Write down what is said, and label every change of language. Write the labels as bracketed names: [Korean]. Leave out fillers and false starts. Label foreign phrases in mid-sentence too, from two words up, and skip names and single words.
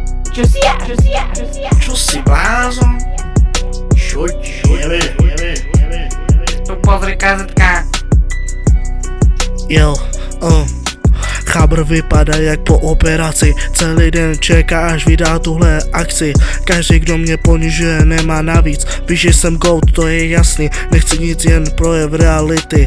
[Slovak] Čo si blázon? Čo ti jebe? Tu pozri kazetka. [Czech] Jo, Chabr vypadá jak po operaci, celý den čeká, až vydá tuhle akci. Každý, kdo mě ponižuje, nemá navíc. Víš, že jsem goat, to je jasný, nechci nic, jen projev reality.